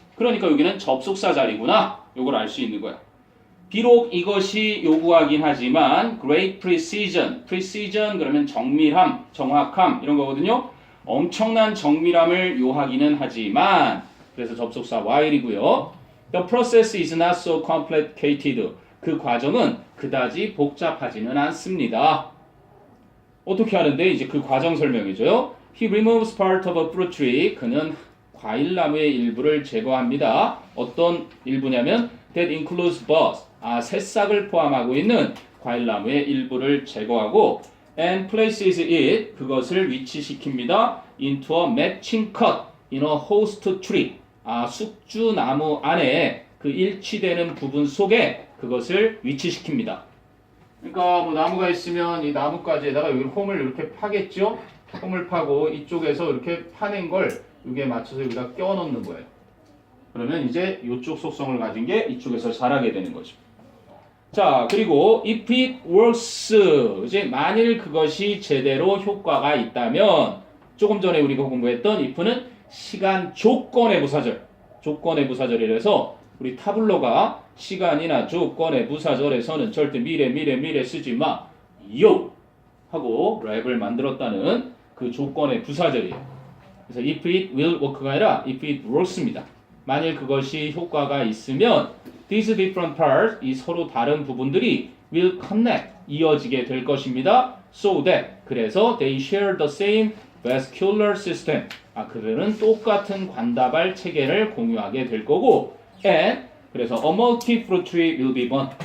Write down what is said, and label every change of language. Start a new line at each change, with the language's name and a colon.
Korean: 그러니까 여기는 접속사 자리구나. 요걸 알 수 있는 거야. 비록 이것이 요구하긴 하지만
English: great precision, precision
Korean: 그러면 정밀함, 정확함 이런 거거든요. 엄청난 정밀함을 요하기는 하지만 그래서 접속사 while이고요.
English: The process is not so complicated.
Korean: 그 과정은 그다지 복잡하지는 않습니다. 어떻게 하는데 이제 그 과정 설명해줘요.
English: He removes part of a fruit tree.
Korean: 그는 과일나무의 일부를 제거합니다. 어떤 일부냐면
English: that includes buds.
Korean: 새싹을 포함하고 있는 과일나무의 일부를 제거하고
English: and places it.
Korean: 그것을 위치시킵니다.
English: into a matching cut in a host tree.
Korean: 숙주나무 안에 그 일치되는 부분 속에 그것을 위치시킵니다. 그러니까 뭐 나무가 있으면 이 나뭇가지에다가 여기 홈을 이렇게 파겠죠? 홈을 파고 이쪽에서 이렇게 파낸 걸 여기에 맞춰서 여기다 껴 넣는 거예요. 그러면 이제 이쪽 속성을 가진 게 이쪽에서 자라게 되는 거죠. 자, 그리고
English: if it works,
Korean: 이제 만일 그것이 제대로 효과가 있다면 조금 전에 우리가 공부했던 if는 시간 조건의 부사절, 조건의 부사절이라서 우리 타블로가 시간이나 조건의 부사절에서는 절대 미래 쓰지 마, 요! 하고 랩을 만들었다는 그 조건의 부사절이에요. 그래서
English: if it will work
Korean: 가 아니라
English: if it works
Korean: 입니다. 만일 그것이 효과가 있으면
English: these different parts,
Korean: 이 서로 다른 부분들이
English: will connect,
Korean: 이어지게 될 것입니다.
English: So that,
Korean: 그래서
English: they share the same vascular system.
Korean: 그들은 똑같은 관다발 체계를 공유하게 될 거고 and 그래서
English: a multi-fruit tree will be born.